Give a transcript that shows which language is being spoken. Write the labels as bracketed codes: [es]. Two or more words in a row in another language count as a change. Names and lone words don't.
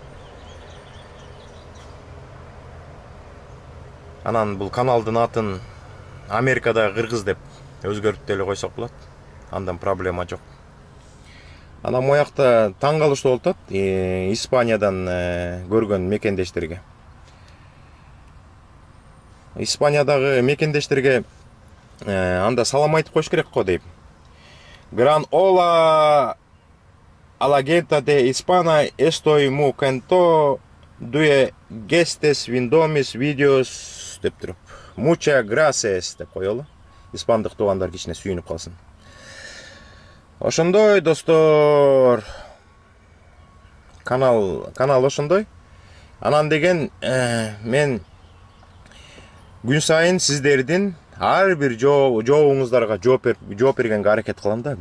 [ky] Анан бул каналдын атын Америкадагы кыргыз деп өзгөртүп деле койсок болот. Андан проблема жок. Анан моякта таң калыштуу болуп атат Испаниядан көргөн мекендештерге. Испаниядагы мекендештерге анда салам айтып коюш керек го дейм. [es] Gran hola a la gente de Hispana, estoy muy contento de gestes vindomis videos [ky] деп туруп. [es] Muchas gracias [ky] деп коелу. Испандык туугандар кичине сүйүнүп калсын. Ошондой достор. Канал ошондой. Анан деген мен күн сайын сиздердин ар бир жообуңуздарга жооп бергенге аракет кылам да.